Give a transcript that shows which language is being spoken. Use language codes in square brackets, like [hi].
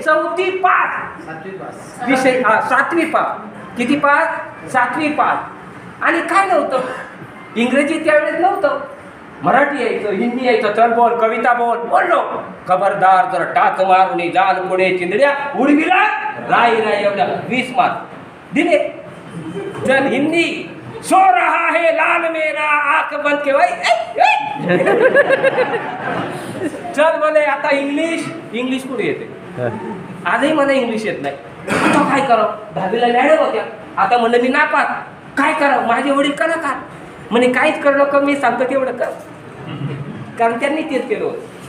[mr] 4थी pass विषय, 7वी pass. किती pass? 7वी pass. आणि काय नव्हतं? इंग्रजी त्यावेळेस नव्हतं, मराठी यायचं, हिंदी यायचं. चल बोल, कविता बोल. बोललो. खबरदार जर टाच मारून जाल पुढे चिंदड्या उडविला राई राई एवढ्या 20 मार्क दिले. [hi] चल हिंदी, सो रहा है लाल मेरा आंख बंद के भाई. [mr] चल बोले आता इंग्लिश कुठे येते? आजही मला इंग्लिश येत नाही. आता काय करावं? 10वीला मॅडम होत्या. आता म्हणलं मी नापास, काय करावं? माझे वडील कलाकार म्हणे काहीच करू नका, मी सांगतो तेवढं कर, कारण त्यांनी तेच केलं होतं.